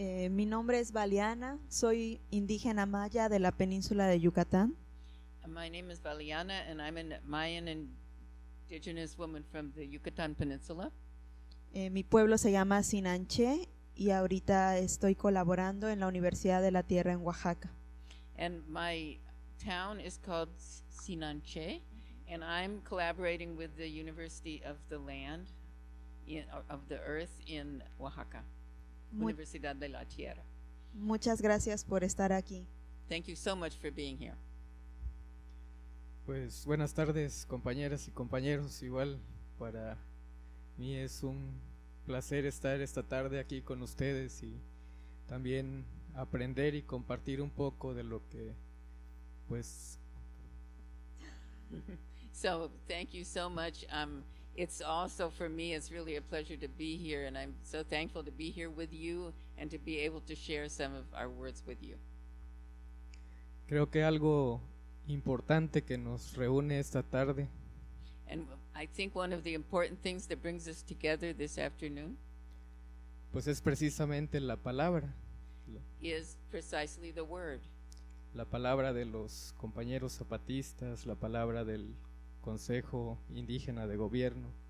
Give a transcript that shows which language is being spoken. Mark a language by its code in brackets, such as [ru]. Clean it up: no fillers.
[es] Mi nombre es Valiana, soy indígena maya de la península de Yucatán. [en] My name is Valiana, and I'm a Mayan indigenous woman from the Yucatan Peninsula. [es] Mi pueblo se llama Sinanché y ahorita estoy colaborando en la Universidad de la Tierra en Oaxaca. [en] And my town is called Sinanché, and I'm collaborating with the University of the Land, of the Earth in Oaxaca, Mu- [es] Universidad de la Tierra. Muchas gracias por estar aquí. [en] Thank you so much for being here. [es] Pues buenas tardes, compañeras y compañeros. Igual para mí es un placer estar esta tarde aquí con ustedes y también aprender y compartir un poco de lo que pues [en] So thank you so much. It's also for me, it's really a pleasure to be here, and I'm so thankful to be here with you and to be able to share some of our words with you. [es] creo que algo importante que nos reúne esta tarde [en] And I think one of the important things that brings us together this afternoon [es] pues es precisamente la palabra [en] is precisely the word. [es] la palabra de los compañeros zapatistas, la palabra del Consejo Indígena de Gobierno,